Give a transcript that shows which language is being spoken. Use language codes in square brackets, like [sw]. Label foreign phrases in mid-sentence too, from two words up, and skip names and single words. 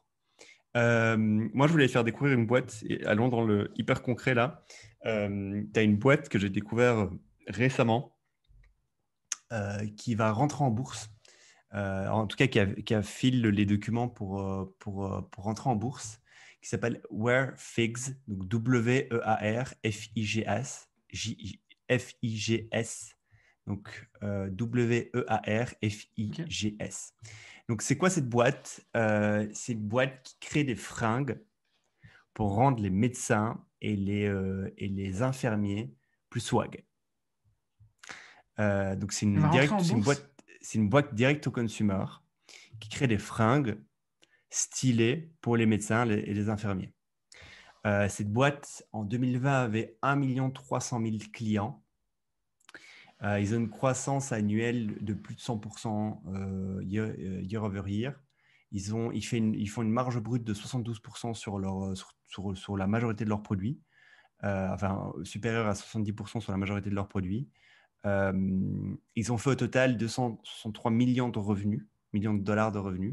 [fr] Moi, je voulais faire découvrir une boîte. Et allons dans le hyper concret là. Tu as une boîte que j'ai découvert récemment qui va rentrer en bourse. En tout cas, qui a file les documents pour rentrer en bourse, qui s'appelle WearFigs, donc W-E-A-R-F-I-G-S, F-I-G-S, donc Ok. W-E-A-R-F-I-G-S. Donc, c'est quoi cette boîte? C'est une boîte qui crée des fringues pour rendre les médecins et les infirmiers plus swag. Donc, c'est Elle une, va rentrer direct, en bourse? c'est une boîte direct au consumer qui crée des fringues stylées pour les médecins et les infirmiers. Cette boîte, en 2020, avait 1 300 000 clients. Ils ont une croissance annuelle de plus de 100% [en] year over year. [fr] Ils font une marge brute de 72% sur la majorité de leurs produits, enfin supérieure à 70% sur la majorité de leurs produits. Ils ont fait au total 263 millions de dollars de revenus.